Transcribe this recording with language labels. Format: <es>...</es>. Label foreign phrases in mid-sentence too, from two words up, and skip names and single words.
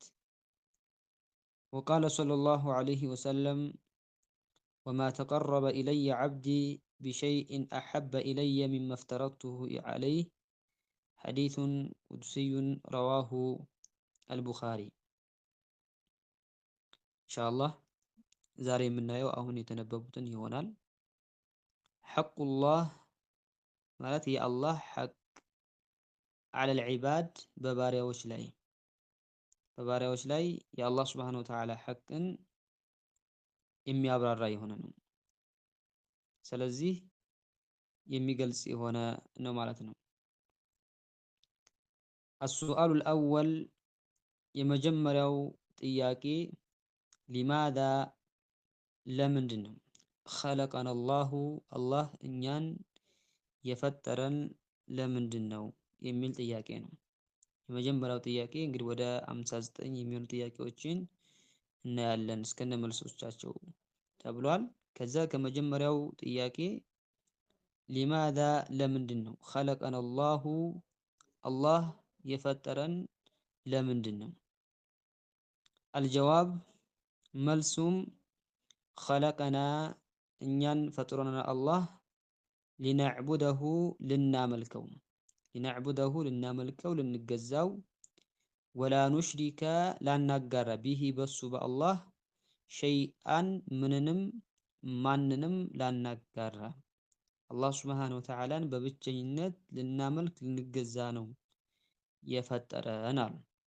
<ar>وقال صلى الله عليه وسلم وما تقرب إلي عبدي بشيء أحب إلي مما افترضته عليه حديث قدسي رواه البخاري. إن شاء الله</ar> <am>ዛሬ የምናየው አሁን የተነበቡትን ይሆናል። ሐቁላህ ማለት የአላህ ሐቅ</am> <ar>على العباد</ar> <am>በባሪያዎች ላይ የአላህ</am> <ar>سبحانه وتعالى</ar> <am>ሐቅን የሚያብራራ የሆነ ነው። ስለዚህ የሚገልጽ የሆነ ነው ማለት ነው።</am> <ar>السؤال الأول</ar> <am>የመጀመሪያው ጥያቄ ሊማዛ ለምንድን ነው</am> <ar>خلقنا الله</ar> <am>አላህ እኛን የፈጠረን ለምንድን ነው የሚል ጥያቄ ነው። የመጀመሪያው ጥያቄ እንግዲህ ወደ 59 የሚሆኑ ጥያቄዎችን እናያለን እስከነ መልሶቻቸው ተብሏል። ከዛ ከመጀመሪያው ጥያቄ ሊማዛ ለምንድን ነው</am> <ar>خلقنا الله</ar> <am>አላህ የፈጠረን ለምንድን ነው? አልጀዋብ መልሱም خلقنا እኛን ፈጥሮናል አላህ ሊነዕቡደሁ ልናመልከው ልንገዛው</am> <ar>ولا نشرك</ar> <am>ላናጋራ ቢሂ በሱ በአላህ ሸይአን ምንንም ማንንም ላናጋራ አላህ</am> <ar>سبحانه وتعالى</ar> <am>በብቸኝነት ልናመልክ ልንገዛ ነው የፈጠረን አሉ።</am>